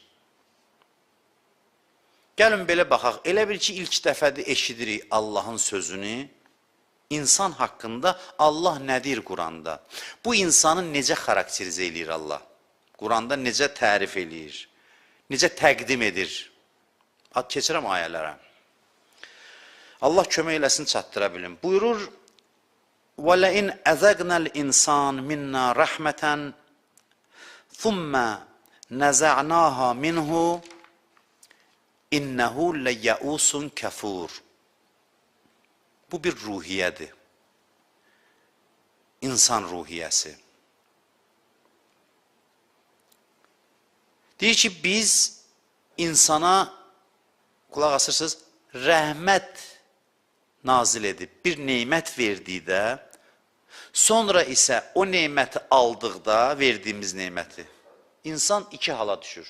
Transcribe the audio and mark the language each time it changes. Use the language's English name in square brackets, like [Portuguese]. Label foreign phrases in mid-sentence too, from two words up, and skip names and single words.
[Azerbaijani] Gəlin belə baxaq, elə bil ki, ilk dəfədə eşidirik Allahın sözünü, insan haqqında Allah nədir Quranda? Bu insanı necə xarakterizə eləyir Allah? Quranda necə tərif eləyir? Necə təqdim edir? Keçirəm ayələrə. Allah kömək eləsin, çatdıra bilim. Buyurur, [Arabic] وَلَئِنْ أَذَقْنَا الْإِنسَانِ مِنَّا رَحْمَةً ثُمَّ نَزَعْنَاهَا مِنْهُ إِنَّهُ لَيَّئُوسٌ كَفُورٌ. [Azerbaijani] Bu bir ruhiyyədir. İnsan ruhiyyəsi. Deyir ki, biz insana, qulaq asırsınız, rəhmət nazil edib, bir neymət verdikdə, sonra isə o neyməti aldıqda, verdiyimiz neyməti, insan iki hala düşür.